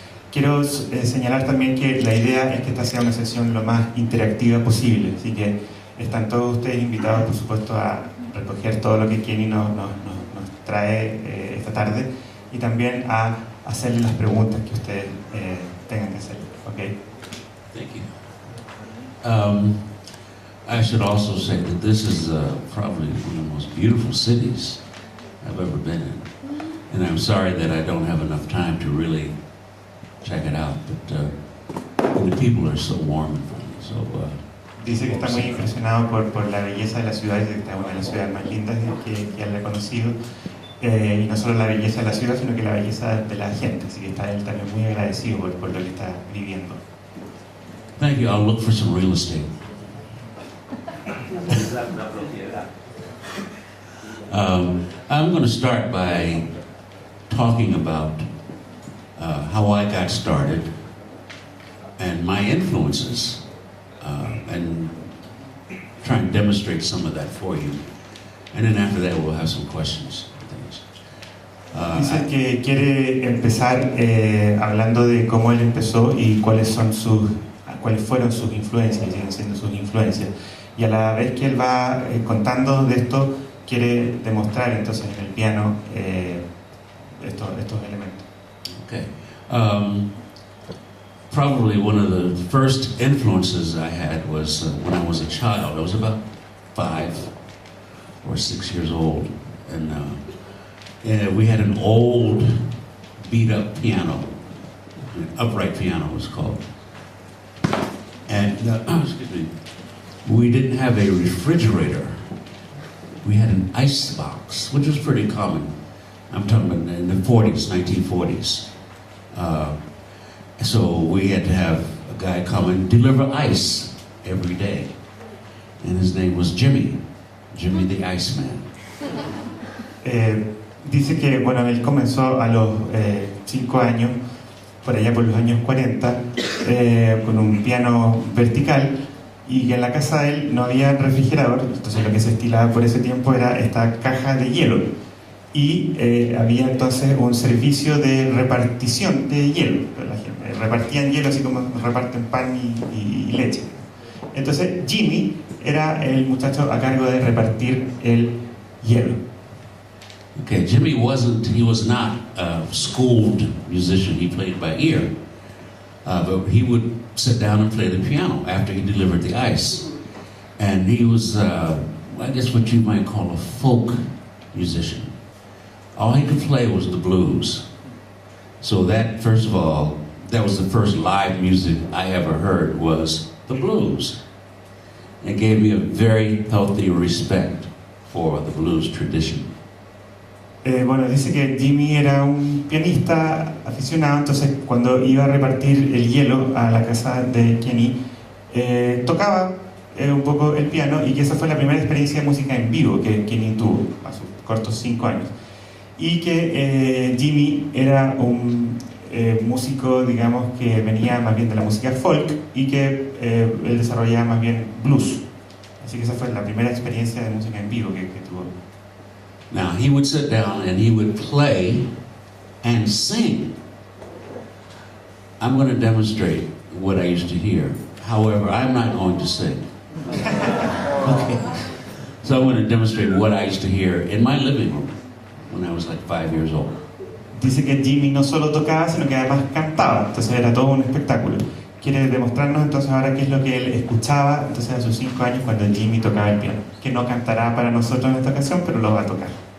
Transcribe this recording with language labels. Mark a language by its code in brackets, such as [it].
[es] Quiero señalar también que la idea es que esta sea una sesión lo más interactiva posible, así que están todos ustedes invitados, por supuesto, a recoger todo lo que Kenny nos trae esta tarde, y también a hacerle las preguntas que ustedes tengan que hacer. [en] ¿Okay? Thank you. I should also say that this is probably one of the most beautiful cities I've ever been in. And I'm sorry that I don't have enough time to really check it out, but the people are so warm and friendly. So, [es] dice que está muy impresionado por la belleza de la ciudad, y que está una de las ciudades más lindas que él ha conocido, y no solo la belleza de la ciudad, sino que la belleza de la gente, así que está él también muy agradecido por lo que está viviendo. [en] Thank you. I'll look for some real estate. I'm going to start by talking about how I got started and my influences, and try and demonstrate some of that for you. And then after that, we'll have some questions. [es] Dice que quiere empezar hablando de cómo él empezó y cuáles fueron sus influencias, siguen siendo sus influencias. Y a la vez que él va contando de esto, quiere demostrar entonces en el piano estos elementos. [en] Okay. Probably one of the first influences I had was when I was a child. I was about 5 or 6 years old, and we had an old beat-up piano, an upright piano it was called. And excuse me, we didn't have a refrigerator. We had an ice box, which was pretty common. I'm talking about in the 40s, 1940s. So we had to have a guy come and deliver ice every day. And his name was Jimmy the Iceman. [es] Dice que, bueno, él comenzó a los 5 años, por allá por los años 40, con un piano vertical, y que en la casa de él no había refrigerador, entonces lo que se estilaba por ese tiempo era esta caja de hielo. Y había entonces un servicio de repartición de hielo. Repartían hielo así como reparten pan y leche. Entonces Jimmy era el muchacho a cargo de repartir el hielo. [en] Okay, Jimmy he was not a schooled musician. He played by ear. But he would sit down and play the piano after he delivered the ice. And he was, I guess what you might call a folk musician. All he could play was the blues. So that, first of all, that was the first live music I ever heard was the blues. It gave me a very healthy respect for the blues tradition. [es] Bueno, dice que Jimmy era un pianista aficionado, entonces cuando iba a repartir el hielo a la casa de Kenny, tocaba un poco el piano, y que esa fue la primera experiencia de música en vivo que Kenny tuvo a sus cortos 5 años. Y que Jimmy era un músico, digamos, que venía más bien de la música folk, y que él desarrollaba más bien blues. Así que esa fue la primera experiencia de música en vivo que tuvo. [en] Now, he would sit down and he would play and sing. I'm going to demonstrate what I used to hear. However, I'm not going to sing. Okay. So I'm going to demonstrate what I used to hear in my living room when I was like 5 years old. [es] Dice que Jimmy no solo tocaba, sino que además cantaba, entonces era todo un espectáculo. Quiere demostrarnos entonces ahora qué es lo que él escuchaba entonces a sus 5 años cuando Jimmy tocaba el piano, que no cantará para nosotros en esta ocasión, pero lo va a tocar.